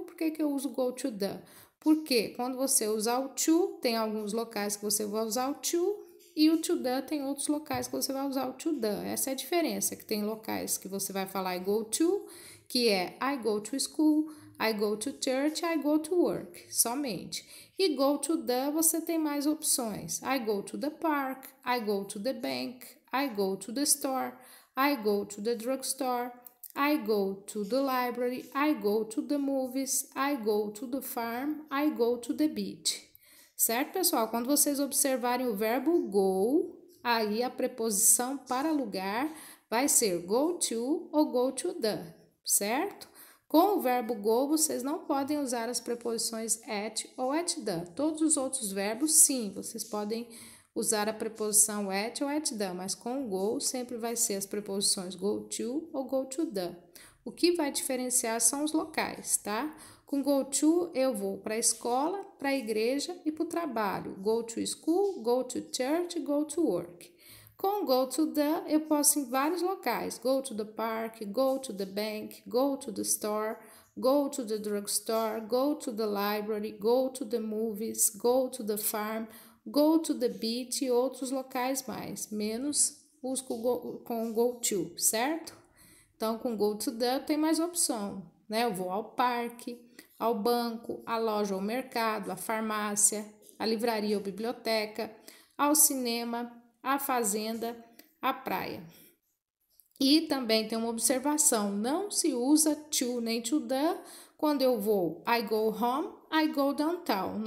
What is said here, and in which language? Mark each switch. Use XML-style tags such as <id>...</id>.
<pt>Por que eu uso go to the? Porque quando você usar o to, tem alguns locais que você vai usar o to, e o to the tem outros locais que você vai usar o to the. Essa é a diferença, que tem locais que você vai falar</pt> <en>I go to, que é I go to school, I go to church, I go to work,</en> <pt>somente. E go to the você tem mais opções.</pt> <en>I go to the park, I go to the bank, I go to the store, I go to the drugstore, I go to the library, I go to the movies, I go to the farm, I go to the beach.</en> <pt>Certo, pessoal? Quando vocês observarem o verbo go, aí a preposição para lugar vai ser go to ou go to the, certo? Com o verbo go, vocês não podem usar as preposições at ou at the. Todos os outros verbos, sim, vocês podem usar a preposição at ou at the, mas com o go sempre vai ser as preposições go to ou go to the. O que vai diferenciar são os locais, tá? Com go to eu vou para a escola, para a igreja e para o trabalho.</pt> <en>Go to school, go to church, go to work.</en> <pt>Com go to the eu posso ir em vários locais.</pt> <en>Go to the park, go to the bank, go to the store, go to the drugstore, go to the library, go to the movies, go to the farm, go to the beach</en> <pt>e outros locais mais, menos os com go to, certo? Então, com go to the tem mais opção, né? Eu vou ao parque, ao banco, à loja ou mercado, à farmácia, à livraria ou biblioteca, ao cinema, à fazenda, à praia. E também tem uma observação, não se usa to nem to the quando eu vou</pt> <en>I go home, I go downtown.</en>